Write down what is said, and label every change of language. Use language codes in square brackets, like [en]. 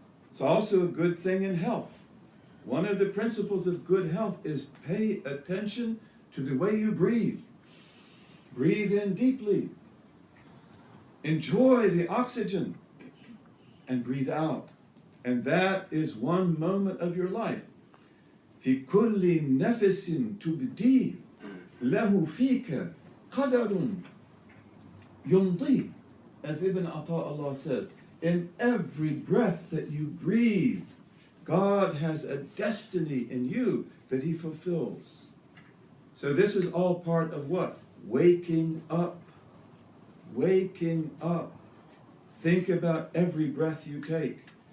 [en] It's also a good thing in health. One of the principles of good health is pay attention to the way you breathe. Breathe in deeply. Enjoy the oxygen and breathe out. And that is one moment of your life. [ar] في كل نفس تبدي له فيك قدر يمضي. [en] As Ibn Ata'Allah says, in every breath that you breathe, God has a destiny in you that He fulfills. So this is all part of what? Waking up. Waking up. Think about every breath you take.